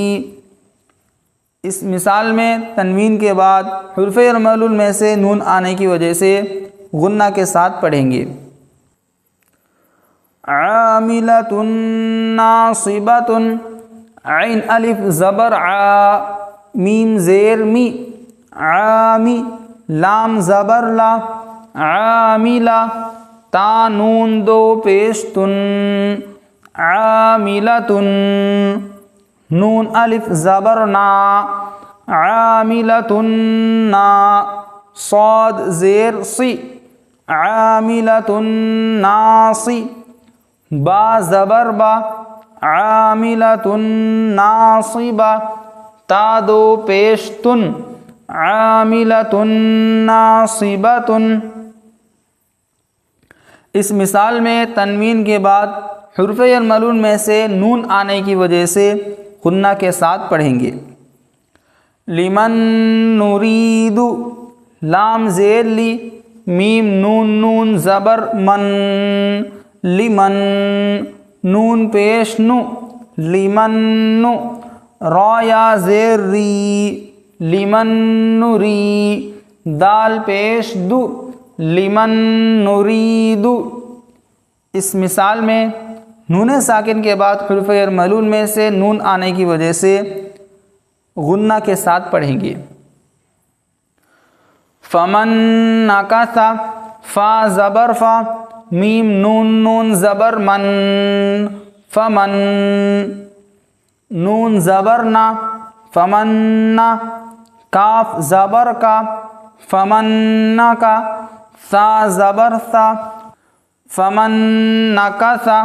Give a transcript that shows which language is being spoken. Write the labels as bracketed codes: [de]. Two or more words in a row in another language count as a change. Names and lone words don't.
[ur] اس مثال میں تنوین کے بعد حروف جر ملون میں سے نون آنے کی وجہ سے غنہ کے ساتھ پڑھیں گے۔ [ar] عاملۃ ناصبۃ [ur] عین الف زبر عا میم زیر می عامی لام زبر لا عاملہ تا نون دو پیش تن عاملۃ نون الف زبر نا عاملۃ نا صاد زیر سی عاملۃ ناصی با زبر با عاملۃ ناصبہ تا دو پیش تن [ar] عاملۃ ناصبۃ۔ [ur] اس مثال میں تنوین کے بعد حروف جر ملون میں سے نون آنے کی وجہ سے غنہ کے ساتھ پڑھیں گے۔ [ar] لمن نرید [ur] لام زیر لی میم نون نون زبر من لمن نون پیش نو لمن نو را یا زیر ری لمن نری دال پیش دو لمن نریدو۔ اس مثال میں نون ساکن کے بعد حروف جر ملون میں سے نون آنے کی وجہ سے غنہ کے ساتھ پڑھیں گے۔ [ar] فمن نکث [ur] فا زبر فا میم نون نون زبر من فمن نون زبر نا فمن نا کاف زبر کا فمن کا ثا زبر ثا [ar] فمن نکث۔